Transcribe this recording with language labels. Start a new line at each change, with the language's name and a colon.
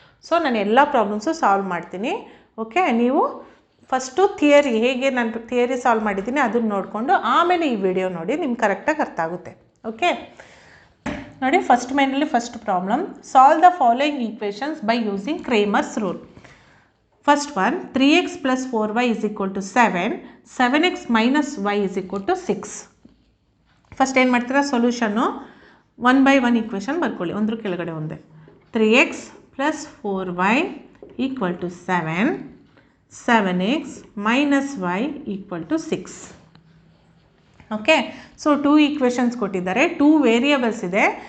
Kannada: So ನಾನು ಎಲ್ಲ problems solve ಮಾಡ್ತೀನಿ. ಓಕೆ, ನೀವು ಫಸ್ಟು ಥಿಯರಿ ಹೇಗೆ ನಾನು ಥಿಯರಿ ಸಾಲ್ವ್ ಮಾಡಿದ್ದೀನಿ ಅದನ್ನು ನೋಡಿಕೊಂಡು ಆಮೇಲೆ ಈ ವಿಡಿಯೋ ನೋಡಿ, ನಿಮ್ಗೆ ಕರೆಕ್ಟಾಗಿ ಅರ್ಥ ಆಗುತ್ತೆ. ಓಕೆ ನೋಡಿ, ಫಸ್ಟ್ ಮೇನಲ್ಲಿ
English: First problem, solve the following equations by using Cramer's rule. First one, 3x plus 4y is equal to 7, 7x minus y is equal to 6.
Kannada: First ಏನು ಮಾಡ್ತೀರಾ, ಸೊಲ್ಯೂಷನ್ನು 1 by 1 ಈಕ್ವೇಷನ್ ಬರ್ಕೊಳ್ಳಿ, ಒಂದ್ರ ಕೆಳಗಡೆ ಒಂದೇ.
English: 3x plus 4y equal to 7, 7x minus y equal to 6.
Kannada: Okay, so 2 equations ಕೊಟ್ಟಿದ್ದಾರೆ, 2 variables ಇದೆ.